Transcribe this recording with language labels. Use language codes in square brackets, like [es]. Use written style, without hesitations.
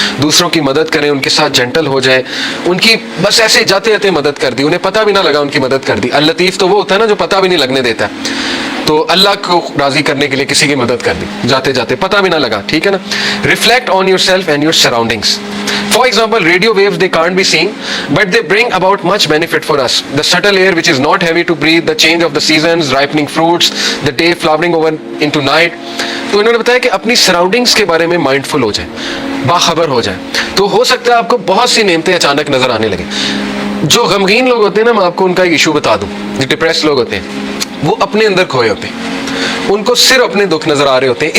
[ur] دوسروں کی مدد کریں, ان کے ساتھ جینٹل ہو جائے, ان کی بس ایسے جاتے جاتے مدد کر دی, انہیں پتہ بھی نہ لگا ان کی مدد کر دی. اللطیف تو وہ ہوتا ہے نا جو پتہ بھی نہیں لگنے دیتا ہے. تو اللہ کو راضی کرنے کے لیے کسی کی مدد کر دی جاتے جاتے, پتہ بھی نہ لگا, ٹھیک ہے نا. [en] Reflect on yourself and your surroundings. For example, radio waves, they can't be seen, but they bring about much benefit for us. The subtle air which is not heavy to breathe, the change of the seasons, ripening fruits, the day flowering over into night. [ur] تو انہوں نے بتایا کہ اپنی surroundings کے بارے میں mindful ہو جائیں, باخبر ہو جائیں, تو ہو سکتا ہے آپ کو بہت سی نعمتیں اچانک نظر آنے لگیں. جو غمگین لوگ ہوتے ہیں نا, میں آپ کو ان کا ایک ایشو بتا دوں. جو ڈپریس لوگ ہوتے ہیں وہ اپنے اندر کھوئے ہوتے ہیں, ان کو صرف اپنے دکھ نظر آ رہے ہوتے ہیں.